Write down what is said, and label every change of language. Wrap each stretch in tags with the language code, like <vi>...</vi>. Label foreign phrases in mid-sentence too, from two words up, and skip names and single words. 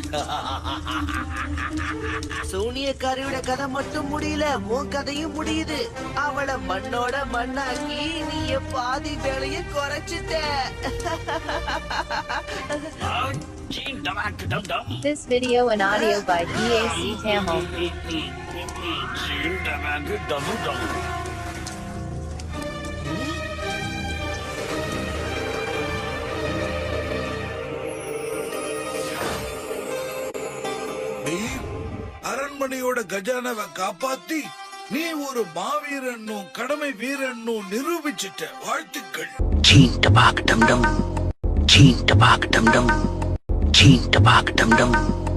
<ta>சூனியக்காரியோட கதை மட்டும் முடியல, உன் கதையும் முடியுது. அவளை மண்ணோட மண்ணாக்கி நீ பாதி வேலைய குறைச்சிட்ட.</ta> <en>This video and audio by EAC Tamil.</en> <ta>அரண்மனையோட கஜானாவை காப்பாத்தி நீ ஒரு மாவீரனும் கடமை வீரனும் நிரூபிச்சிட்ட. வாழ்த்துக்கள்.</ta> <hi>चीन टपाक डमडम, चीन टपाक डमडम, चीन टपाक डमडम।</hi>